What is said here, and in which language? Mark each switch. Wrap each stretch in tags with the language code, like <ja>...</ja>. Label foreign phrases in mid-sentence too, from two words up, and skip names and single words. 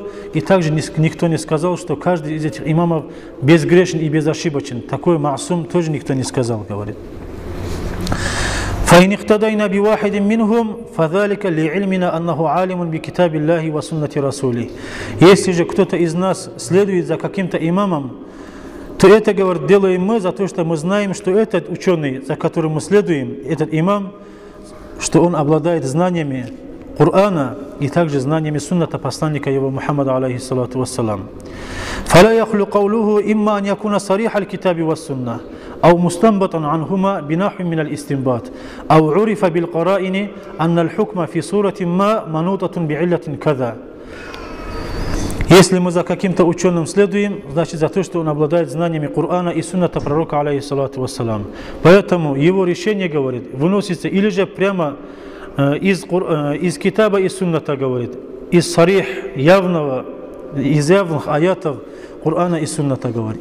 <ru>И также никто не сказал, что каждый из этих имамов безгрешен и безошибочен. Такой маасум тоже никто не сказал, говорит.</ru> <ar>فإن اقتدينا بواحد منهم فذلك لعلمنا أنه عالم بكتاب الله وسنة رسوله.</ar> <ru>Если же кто-то из нас следует за каким-то имамом, то это, говорит, делаем мы за то, что мы знаем, что этот ученый, за которым мы следуем, этот имам, что он обладает знаниями Корана и также знаниями сунната посланника его Мухаммада,</ru> <ar>عليه الصلاة والسلام. فلا يخلو قوله إما أن يكون صريح الكتاب والسنة أو مستنبطا عنهما بنحو من الاستنباط أو عرف بالقرائن أن الحكم في صورة ما منوطة بعلة كذا.</ar> <ru>Если мы за каким-то ученым следуем, значит за то, что он обладает знаниями Корана и сунната пророка,</ru> <ar>عليه الصلاة والسلام.</ar> <ru>Поэтому его решение, говорит, выносится или же прямо из китаба и сунната говорит, из сарих, из явных аятов Корана и сунната говорит.</ru>